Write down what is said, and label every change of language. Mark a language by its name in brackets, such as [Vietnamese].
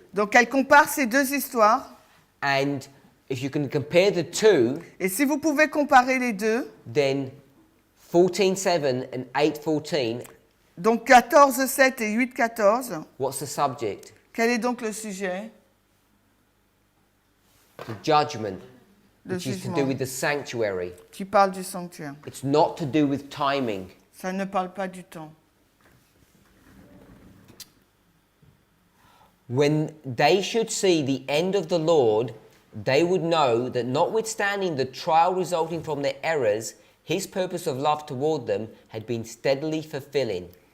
[French] Donc elle compare ces deux histoires. [English] and if you can compare the two, [French] Et si vous pouvez comparer les deux, [English] then 14:7 and 8:14. [French] donc 14, 7 et 8, 14, [English] What's the subject? [French] quel est donc le sujet? [English] The judgment, [French] Le [English] which is to [French] jugement [English] do with the sanctuary. [French] qui parle du sanctuaire. [English] It's not to do with timing. [French] Ça ne parle pas du temps. [English] When they should see the end of the Lord, they would know that notwithstanding the trial resulting from their errors, his purpose of love toward them had been steadily fulfilling.